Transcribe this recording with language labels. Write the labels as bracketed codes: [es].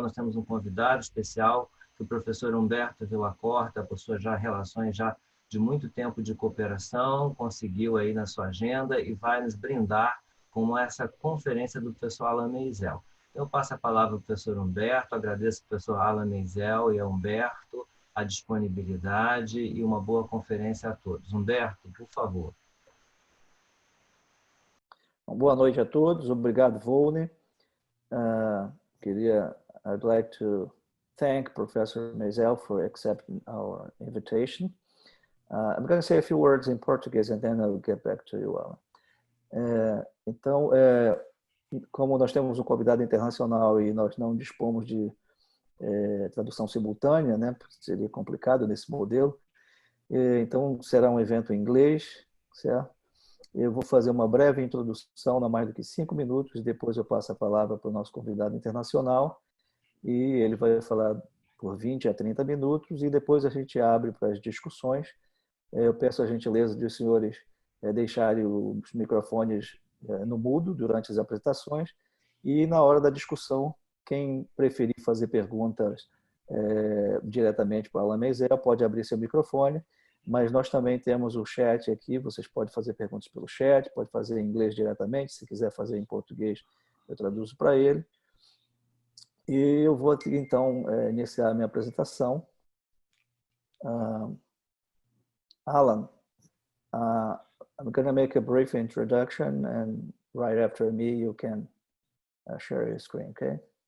[pt] Nós temos um convidado especial, o professor Humberto Villacorta, por suas relações já de muito tempo de cooperação, conseguiu aí na sua agenda e vai nos brindar com essa conferência do professor Alan Meisel. Eu passo a palavra ao professor Humberto, agradeço ao professor Alan Meisel e a Humberto a disponibilidade e uma boa conferência a todos. Humberto, por favor. Boa noite a todos, obrigado, Volney. [en] I'd like to thank Professor Meisel for accepting our invitation. I'm going to say a few words in Portuguese and then I'll get back to you, Alan. [pt] Então, como nós temos um convidado internacional e nós não dispomos de tradução simultânea, né? Seria complicado nesse modelo. Então, será um evento em inglês, certo? Eu vou fazer uma breve introdução, não mais do que 5 minutos, depois eu passo a palavra para o nosso convidado internacional e ele vai falar por 20 a 30 minutos e depois a gente abre para as discussões. Eu peço a gentileza dos senhores deixarem os microfones no mudo durante as apresentações e na hora da discussão, quem preferir fazer perguntas diretamente para a Alan Meisel pode abrir seu microfone, mas nós também temos o chat aqui, vocês podem fazer perguntas pelo chat, pode fazer em inglês diretamente, se quiser fazer em português eu traduzo para ele. E eu vou aqui então iniciar a minha apresentação. [en] Alan, I'm going to make a brief introduction and right after me you can share your screen, okay?